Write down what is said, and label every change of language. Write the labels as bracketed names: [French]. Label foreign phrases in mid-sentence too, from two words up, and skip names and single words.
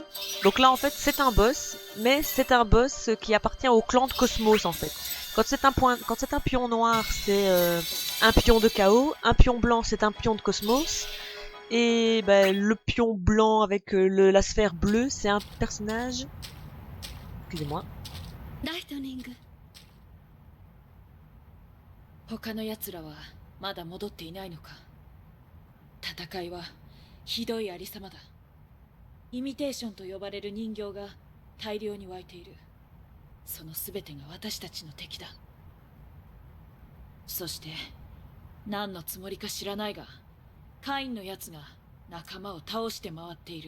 [French] Donc là en fait c'est un boss, mais c'est un boss qui appartient au clan de Cosmos en fait. Quand c'est un pion noir, c'est un pion de chaos. Un pion blanc, c'est un pion de Cosmos. Et ben, le pion blanc avec la sphère bleue, c'est un personnage... Excusez-moi. [Japanese] 他の奴らはまだ戻っていないのか。戦いはひどいありさまだ。イミテーションと呼ばれる人形が大量に湧いている。その全てが私たちの敵だ。そして何のつもりか知らないが、カインの奴が仲間を倒して回っている。